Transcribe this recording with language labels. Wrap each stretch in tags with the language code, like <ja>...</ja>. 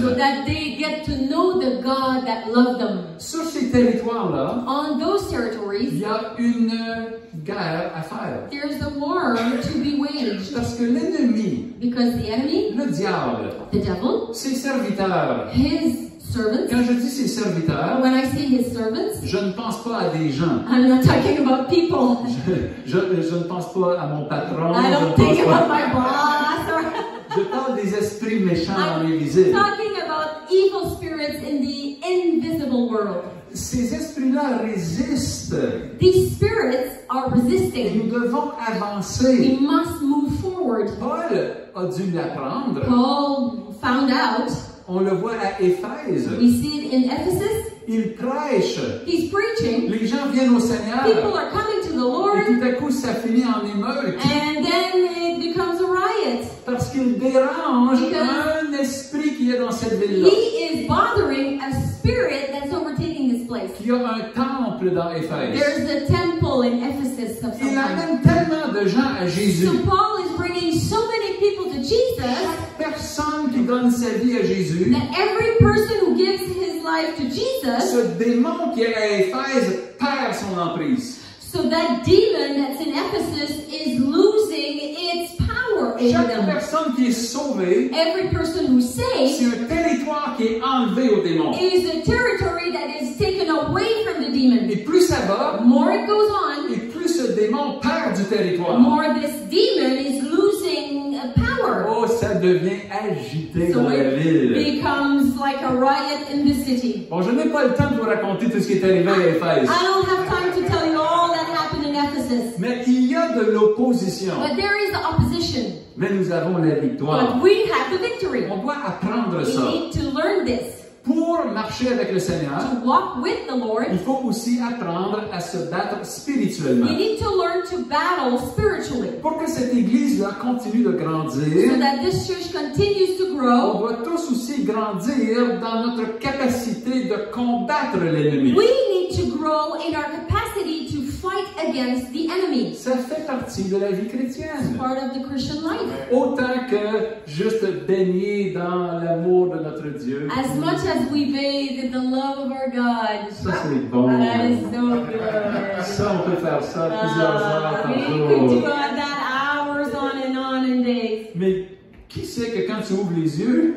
<en>so that they get to know the God that loved them.</en> <fr>Sur ces territoires-là,</fr> <en>On those</en> <fr>il</fr> <en>territories,</en> <fr>y a une guerre à faire.</fr> <en>there's a war to be waged,</en> <fr>Parce que l'ennemi,</fr> <en>because the enemy,</en> <fr>le diable,</fr> <en>the devil,</en> <fr>ses serviteurs,</fr> <en>his servants,</en> <fr>quand je dis ses serviteurs,</fr> <en>when I say his servants,</en> <fr>je ne pense pas à des gens.</fr> <en>I'm not talking about people.</en> <fr>Je ne pense pas à mon patron.</fr> <en>I</en> <fr>je</fr> <en>don't</en> <fr>ne</fr> <en>think</en> <fr>pense</fr> <en>about my boss or</en> <fr>Je parle des esprits méchants dans</fr> <en>I'm</en> <fr>les visibles.</fr> <en>talking about evil spirits in the invisible world.</en> <fr>Ces esprits-là résistent.</fr> <en>These spirits are</en> <fr>Et nous</fr> <en>resisting.</en> <fr>devons</fr> <en>We</en> <fr>avancer.</fr> <en>must move forward.</en> <fr>Paul a dû l'apprendre.</fr> <en>Paul found out.</en> <fr>On le voit à Éphèse.</fr> <en>We see it in Ephesus.</en> <fr>Il prêche.</fr> <en>He's preaching.</en> <fr>Les gens viennent au Seigneur.</fr> <en>People are coming to the</en> <fr>Et</fr> <en>Lord,</en> <fr>tout à coup, ça finit en émeute.</fr> <en>and then it becomes a riot.</en> <fr>Parce qu'il dérange</fr> <en>Because</en> <fr>un esprit qui est dans cette ville-là.</fr> <en>He is bothering a spirit that's overtaking this place.</en> <fr>Il y a un temple dans Éphèse.</fr> <en>There's a temple in Ephesus of some</en> <fr>Il</fr> <en>kind.</en> <fr>amène tellement de gens à Jésus.</fr> <en>So Paul is bringing so many people to Jesus</en> <fr>Personne qui donne sa vie à Jésus,</fr> <en>that every person who gives his life to Jesus,</en> <fr>ce démon qui est à Éphèse perd son emprise.</fr> <en>so that demon that's in Ephesus is losing its power over</en> <fr>Chaque</fr> <en>them.</en> <fr>personne qui est sauvée,</fr> <en>Every person who's</en> <fr>c'est</fr> <en>saved</en> <fr>un territoire qui est enlevé au démon.</fr> <en>is a territory that is taken away from the demon.</en> <fr>Et plus ça va,</fr> <en>The more it goes on,</en> <fr>et plus ce démon perd du</fr> <en>the</en> <fr>territoire.</fr> <en>more this demon is losing power.</en> <fr>Oh, ça devient agité</fr> <en>So</en> <fr>dans la</fr> <en>it</en> <fr>ville.</fr> <en>becomes like a riot in the city.</en> <fr>Bon, je n'ai pas le temps de vous raconter tout ce qui est arrivé à Éphèse.</fr> <en>I don't have time to tell you all that happened in Ephesus.</en> <fr>Mais il y a de l'opposition.</fr> <en>But there is opposition.</en> <fr>Mais nous avons la victoire.</fr> <en>But we have the victory.</en> <fr>On doit apprendre</fr> <en>We</en> <fr>ça.</fr> <en>need to learn this.</en> <fr>Pour marcher avec le Seigneur,</fr> <en>To walk with the</en> <fr>il</fr> <en>Lord,</en> <fr>faut aussi apprendre à se battre spirituellement.</fr> <en>we need to learn to battle spiritually.</en> <fr>Pour que cette Église-là continue de</fr> <en>So</en> <fr>grandir,</fr> <en>that this church continues to</en> <fr>on</fr> <en>grow,</en> <fr>doit tous aussi grandir dans notre capacité de combattre l'ennemi.</fr> <en>we need to grow in our capacity to fight against the enemy.</en> <fr>Ça fait partie de la vie chrétienne.</fr> <en>Part of the Christian life.</en> <fr>Autant que juste baigner dans l'amour de notre Dieu.</fr> <en>As much as we bathe in the love of our God.</en> <fr>Ça, c'est bon.</fr> <en>That is so good.</en> <fr>Ça, on peut faire ça plusieurs heures par</fr> <en>We could do</en> <fr>jour.</fr> <en>that hours on and days.</en> <fr>Mais Qui sait que quand tu ouvres les yeux,</fr>